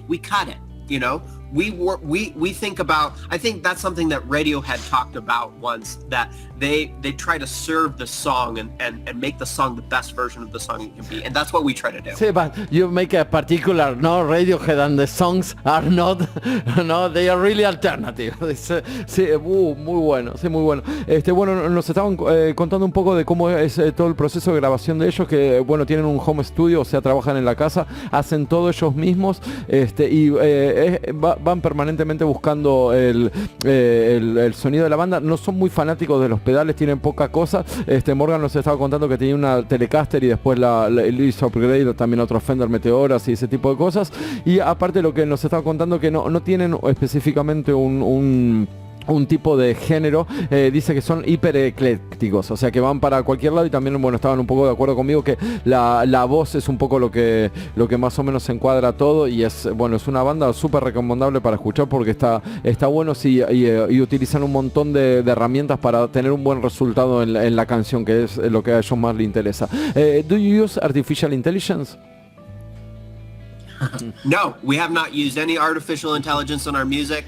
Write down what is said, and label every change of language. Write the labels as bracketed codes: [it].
[en] We cut it, you know? We think about, I think that's something that Radiohead talked about once, that they try to serve the song and make the song the best version of the song it can be, and that's what we try to do. Sí, but you make a particular, no, Radiohead, and the songs are not, no, they are really alternative. [es] Sí, muy bueno, sí, muy bueno. Bueno, nos estaban contando un poco de cómo es todo el proceso de grabación de ellos, que bueno, tienen un home studio, o sea, trabajan en la casa, hacen todo ellos mismos, y van permanentemente buscando el sonido de la banda. No son muy fanáticos de los pedales, tienen poca cosa. Morgan nos estaba contando que tenía una Telecaster y después le hizo upgrade también a otros Fender Meteoras y ese tipo de cosas. Y aparte lo que nos estaba contando, que no tienen específicamente un tipo de género, dice que son hiper eclécticos, o sea que van para cualquier lado, y también, bueno, estaban un poco de acuerdo conmigo que la voz es un poco lo que más o menos encuadra todo, y es una banda súper recomendable para escuchar porque está bueno, sí, y utilizan un montón de herramientas para tener un buen resultado en la canción, que es lo que a ellos más les interesa. [en] Do you use artificial intelligence? No, we have not used any artificial intelligence on our music.